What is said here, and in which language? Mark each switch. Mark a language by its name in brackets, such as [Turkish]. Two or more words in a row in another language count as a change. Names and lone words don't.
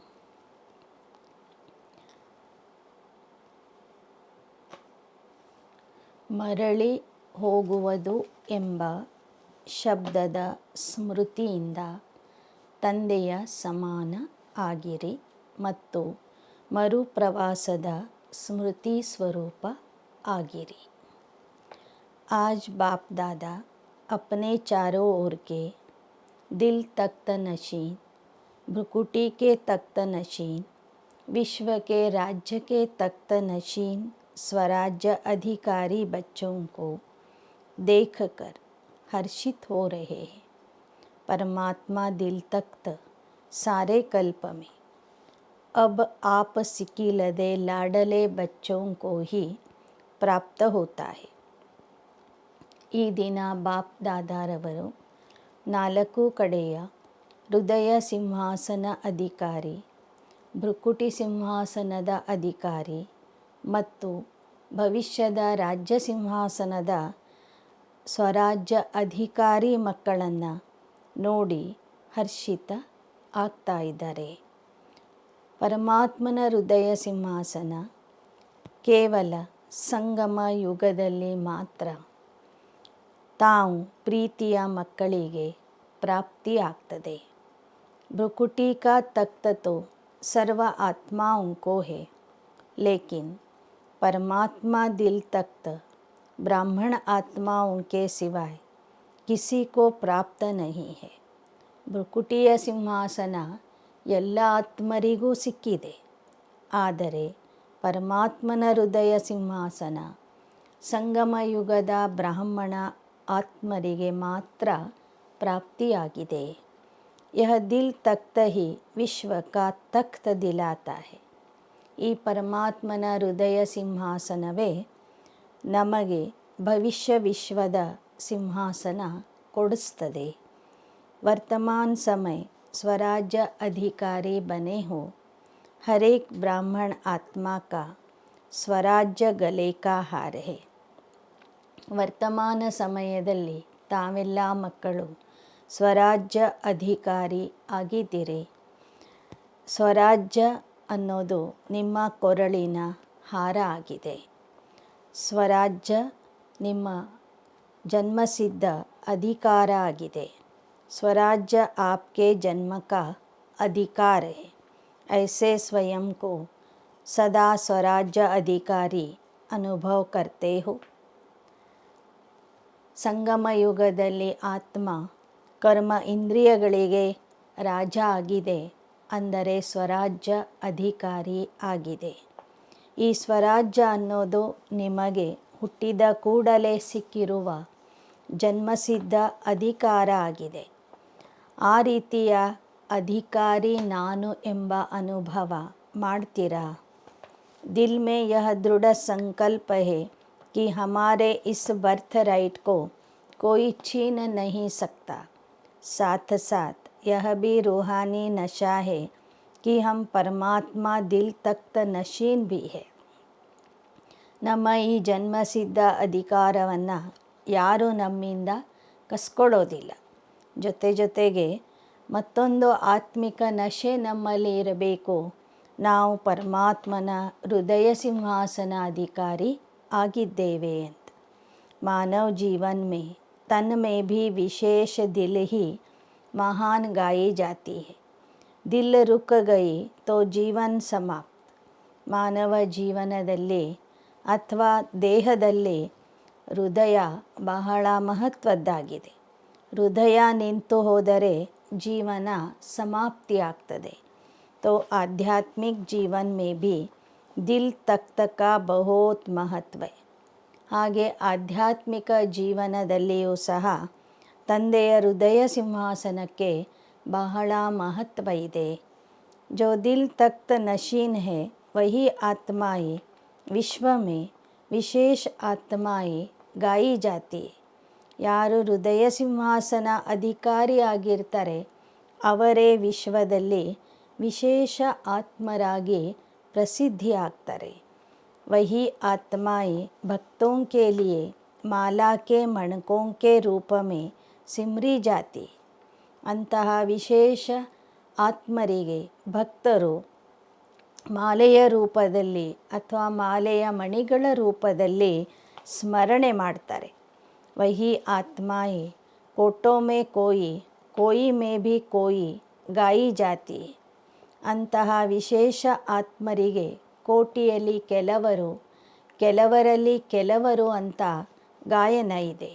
[Kannada] ಮರಳಿ ಹೋಗುವುದು ಎಂಬ ಶಬ್ದದ ಸ್ಮೃತಿಯಿಂದ ತಂದೆಯ ಸಮಾನ ಆಗಿರಿ ಮತ್ತು ಮರುಪ್ರವಾಸದ ಸ್ಮೃತಿ ಸ್ವರೂಪ ಆಗಿರಿ. [Hindi] आज बाप दादा अपने चारों ओर के दिल तख्त नशीन, भ्रुकुटी के तख्त नशीन, विश्व के राज्य के तख्त नशीन स्वराज्य अधिकारी बच्चों को देखकर हर्षित हो रहे हैं. परमात्मा दिल तख्त सारे कल्प में अब आप सिकिलदे लाडले बच्चों को ही प्राप्त होता है. [Kannada] ಈ ದಿನ ಬಾಪ್ ದಾದಾರವರು 4 ಕಡೆಯ ಹೃದಯ ಸಿಂಹಾಸನ ಅಧಿಕಾರಿ, ಭ್ರುಕುಟಿ ಸಿಂಹಾಸನದ ಅಧಿಕಾರಿ ಮತ್ತು ಭವಿಷ್ಯದ ರಾಜ್ಯ ಸಿಂಹಾಸನದ ಸ್ವರಾಜ್ಯ ಅಧಿಕಾರಿ ಮಕ್ಕಳನ್ನು ನೋಡಿ ಹರ್ಷಿತ ಆಗ್ತಾ ಇದ್ದಾರೆ. ಪರಮಾತ್ಮನ ಹೃದಯ ಸಿಂಹಾಸನ ಕೇವಲ ಸಂಗಮ ಯುಗದಲ್ಲಿ ಮಾತ್ರ ತಾವು ಪ್ರೀತಿಯ ಮಕ್ಕಳಿಗೆ ಪ್ರಾಪ್ತಿಯಾಗ್ತದೆ. [Hindi] भ्रुकुटी का तख्त तो सर्व आत्माओं को है, लेकिन परमात्मा दिल तख्त ब्राह्मण आत्माओं के सिवाय किसी को प्राप्त नहीं है. [Kannada] ಭ್ರುಕುಟಿಯ ಸಿಂಹಾಸನ ಎಲ್ಲ ಆತ್ಮರಿಗೂ ಸಿಕ್ಕಿದೆ, ಆದರೆ ಪರಮಾತ್ಮನ ಹೃದಯ ಸಿಂಹಾಸನ ಸಂಗಮ ಯುಗದ ಬ್ರಾಹ್ಮಣ ಆತ್ಮರಿಗೆ ಮಾತ್ರ ಪ್ರಾಪ್ತಿಯಾಗಿದೆ. [Hindi] यह दिल तख्त ही विश्व का तख्त दिलाता है. [Kannada] ಈ ಪರಮಾತ್ಮನ ಹೃದಯ ಸಿಂಹಾಸನವೇ ನಮಗೆ ಭವಿಷ್ಯ ವಿಶ್ವದ ಸಿಂಹಾಸನ ಕೊಡಿಸ್ತದೆ. [Hindi] वर्तमान समय स्वराज्य अधिकारी बने हो, हर एक ब्राह्मण आत्मा का स्वराज्य गले का हार है. [Kannada] ವರ್ತಮಾನ ಸಮಯದಲ್ಲಿ ತಾವೆಲ್ಲ ಮಕ್ಕಳು ಸ್ವರಾಜ್ಯ ಅಧಿಕಾರಿ ಆಗಿದ್ದೀರಿ. ಸ್ವರಾಜ್ಯ ಅನ್ನೋದು ನಿಮ್ಮ ಕೊರಳಿನ ಹಾರ ಆಗಿದೆ. ಸ್ವರಾಜ್ಯ ನಿಮ್ಮ ಜನ್ಮಸಿದ್ಧ ಅಧಿಕಾರ ಆಗಿದೆ. [Hindi] स्वराज्य आपके जन्म का अधिकार है. ऐसे स्वयं को सदा स्वराज्य अधिकारी अनुभव करते हो. [Kannada] ಸಂಗಮ ಯುಗದಲ್ಲಿ ಆತ್ಮ ಕರ್ಮ ಇಂದ್ರಿಯಗಳಿಗೆ ರಾಜ ಆಗಿದೆ, ಅಂದರೆ ಸ್ವರಾಜ್ಯ ಅಧಿಕಾರಿ ಆಗಿದೆ. ಈ ಸ್ವರಾಜ್ಯ ಅನ್ನೋದು ನಿಮಗೆ ಹುಟ್ಟಿದ ಕೂಡಲೇ ಸಿಕ್ಕಿರುವ ಜನ್ಮಸಿದ್ಧ ಅಧಿಕಾರ ಆಗಿದೆ. ಆ ರೀತಿಯ ಅಧಿಕಾರಿ ನಾನು ಎಂಬ ಅನುಭವ ಮಾಡ್ತೀರಾ? [Hindi] दिल में यह दृढ़ संकल्प है कि हमारे इस [English] birth right [Hindi] को कोई छीन नहीं सकता. साथ साथ यह भी रूहानी नशा है कि हम परमात्मा दिल तख्त नशीन भी है. [Kannada] ನಮ್ಮ ಈ ಜನ್ಮಸಿದ್ಧ ಅಧಿಕಾರವನ್ನು ಯಾರೂ ನಮ್ಮಿಂದ ಕಸ್ಕೊಳ್ಳೋದಿಲ್ಲ. ಜೊತೆಗೆ ಮತ್ತೊಂದು ಆತ್ಮಿಕ ನಶೆ ನಮ್ಮಲ್ಲಿ ಇರಬೇಕು. ನಾವು ಪರಮಾತ್ಮನ ಹೃದಯ ಸಿಂಹಾಸನ ಅಧಿಕಾರಿ ಆಗಿದ್ದೇವೆ ಅಂತ. [Hindi] मानव जीवन में तन में भी विशेष दिल ही महान गाई जाती है. दिल रुक गई तो जीवन समाप्त. [Kannada] ಮಾನವ ಜೀವನದಲ್ಲಿ ಅಥವಾ ದೇಹದಲ್ಲಿ ಹೃದಯ ಬಹಳ ಮಹತ್ವದ್ದಾಗಿದೆ. ಹೃದಯ ನಿಂತು ಹೋದರೆ ಜೀವನ समाप्तियागतದೆ. [Hindi] तो आध्यात्मिक जीवन में भी दिल तख्त का बहुत महत्व है. [Kannada] ಹಾಗೆ ಆಧ್ಯಾತ್ಮಿಕ ಜೀವನದಲ್ಲಿಯೂ ಸಹ ತಂದೆಯ ಹೃದಯ ಸಿಂಹಾಸನಕ್ಕೆ ಬಹಳ ಮಹತ್ವ ಇದೆ. [Hindi] जो दिल तख्त नशीन है वही आत्माएं विश्व में विशेष आत्माएं गाई जाती है. [Kannada] ಯಾರು ಹೃದಯ ಸಿಂಹಾಸನ ಅಧಿಕಾರಿಯಾಗಿರ್ತಾರೆ ಅವರೇ ವಿಶ್ವದಲ್ಲಿ ವಿಶೇಷ ಆತ್ಮರಾಗಿ ಪ್ರಸಿದ್ಧಿಯಾಗ್ತಾರೆ. [Hindi] वही आत्माएं भक्तों के लिए माला के मणकों के रूप में सिमरी जाती. [Kannada] ಅಂತಹ ವಿಶೇಷ ಆತ್ಮರಿಗೆ ಭಕ್ತರು ಮಾಲೆಯ ರೂಪದಲ್ಲಿ ಅಥವಾ ಮಾಲೆಯ ಮಣಿಗಳ ರೂಪದಲ್ಲಿ ಸ್ಮರಣೆ ಮಾಡ್ತಾರೆ. [Hindi] वही आत्माएं कोटों में कोई में भी कोई गाई जाती. [Kannada] ಅಂತಹ ವಿಶೇಷ ಆತ್ಮರಿಗೆ ಕೋಟಿಯಲ್ಲಿ ಕೆಲವರು ಕೆಲವರಲ್ಲಿ ಕೆಲವರು ಅಂತ ಗಾಯನ ಇದೆ.